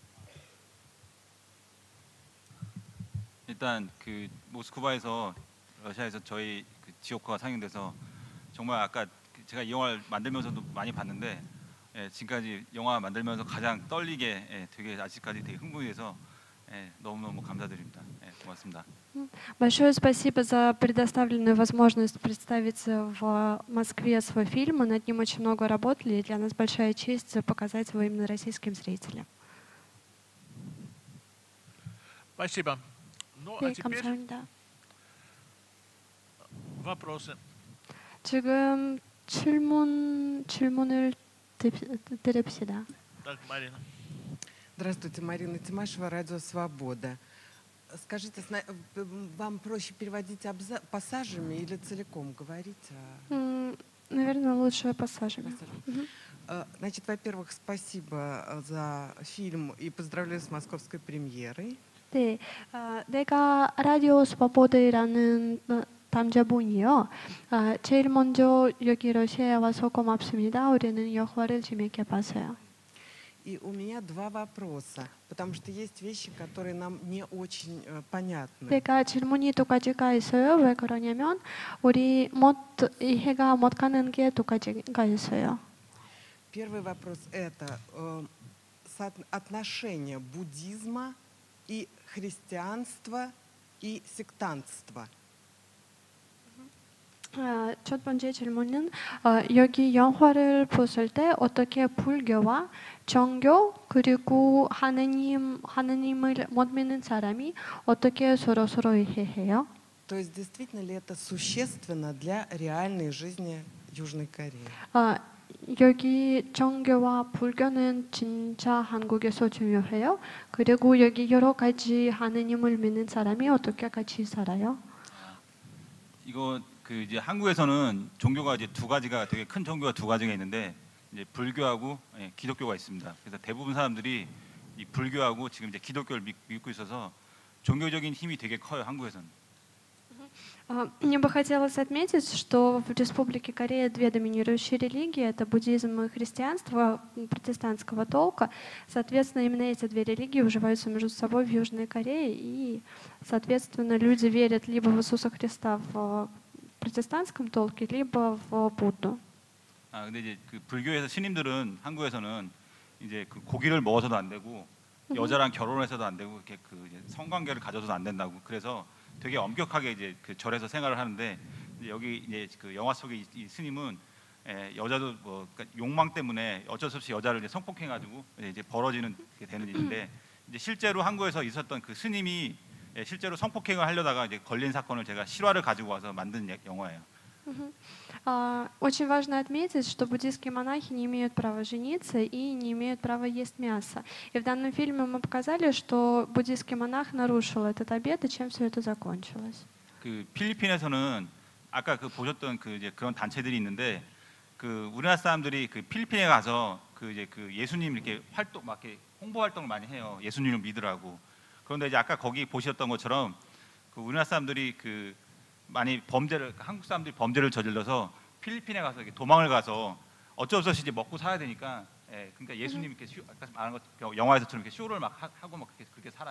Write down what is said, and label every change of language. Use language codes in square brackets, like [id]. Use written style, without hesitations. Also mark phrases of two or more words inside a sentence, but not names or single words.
[ko] 일단 그 모스크바에서 러시아에서 저희 그 지옥화가 상영돼서 정말 아까 제가 이 영화를 만들면서도 많이 봤는데 지금까지 영화 만들면서 가장 떨리게 되게 아직까지 되게 흥분해서 너무너무 감사드립니다. 고맙습니다. [ru] Большое спасибо за предоставленную возможность представить в Москве свой фильм. Мы над ним очень много работали, и для нас большая честь показать его именно российским зрителям. Спасибо. Ну, [ko] 네, [ru] а теперь [ko] 감사합니다. [ru] вопросы. [ko] 지금 질문을 드립시다. [ru] Так, Марина. Здравствуйте, Марина Тимашева, Радио Свобода. Скажите, вам проще переводить пассажами или целиком говорить? Наверное, лучше пассажами. Значит, во-первых, спасибо за фильм и поздравляю с московской премьерой. [ko] 네, 내가 라디오 스포보드라는 남자분이요. 제일 먼저 여기 러시아에 와서 고맙습니다. 우리는 영화를 재밌게 봤어요. [ru] И у меня два вопроса, потому что есть вещи, которые нам не очень понятны. [ko] 내가 질문이 두 가지가 있어요. 왜 그러냐면 우리 이해가 못 가는 게 두 가지가 있어요. [ru] Первый вопрос – это отношение буддизма и христианства и сектантства. [ko] 첫 번째 질문은 여기 영화를 봤을 때 어떻게 불교와 종교 그리고 하느님을 못 믿는 사람이 어떻게 서로 이해해요? [ru] То есть действительно ли это существенно для реальной жизни Южной Кореи? [ko] 여기 종교와 불교는 진짜 한국에서 중요해요. 그리고 여기 여러 가지 하느님을 믿는 사람이 어떻게 같이 살아요? 이거 그 이제 한국에서는 종교가 이제 두 가지가 되게 큰 종교가 두 가지가 있는데 이제 불교하고 기독교가 있습니다. 그래서 대부분 사람들이 이 불교하고 지금 이제 기독교를 믿고 있어서 종교적인 힘이 되게 커요, 한국에서는. [ru] Мне бы хотелось отметить, что в Республике Корея две доминирующие религии – это буддизм и христианство протестантского толка. Соответственно, именно эти две религии уживаются между собой в Южной Корее, и, соответственно, люди верят либо в Иисуса Христа в протестантском толке, либо в Будду. [ko] 근데 이제 그 불교에서 신임들은 한국에서는 이제 그 고기를 먹어서도 안 되고 여자랑 결혼해서도 안 되고 이렇게 그 이제 성관계를 가져서도 안 된다고 그래서 되게 엄격하게 이제 그 절에서 생활을 하는데 여기 이제 그 영화 속의 이 스님은 여자도 뭐 그러니까 욕망 때문에 어쩔 수 없이 여자를 이제 성폭행해가지고 이제 벌어지는 게 되는 일인데 이제 실제로 한국에서 있었던 그 스님이 실제로 성폭행을 하려다가 이제 걸린 사건을 제가 실화를 가지고 와서 만든 영화예요. [ru] Очень важно отметить, что буддийские монахи не имеют права жениться и не имеют права есть мясо. И в данном фильме мы показали, что буддийский монах нарушил этот обет, и чем все это закончилось. [ko] 그 필리핀에서는 아까 그 보셨던 그 이제 그런 단체들이 있는데 그 우리나라 사람들이 그 필리핀에 가서 그 이제 그 예수님 이렇게 활동 막 이렇게 홍보 활동을 많이 해요. 예수님을 믿으라고. 그런데 이제 아까 거기 보셨던 것처럼 그 우리나라 사람들이 그 많이 한국 사람들이 범죄를 저질러서 필리핀에 가서 도망을 가서 어쩔 수 없이 이제 먹고 살아야 되니까 그러니까 예수님 이렇게 아까 말한 것 영화에서처럼 이렇게 쇼를 막 하고 막 그렇게 살아요.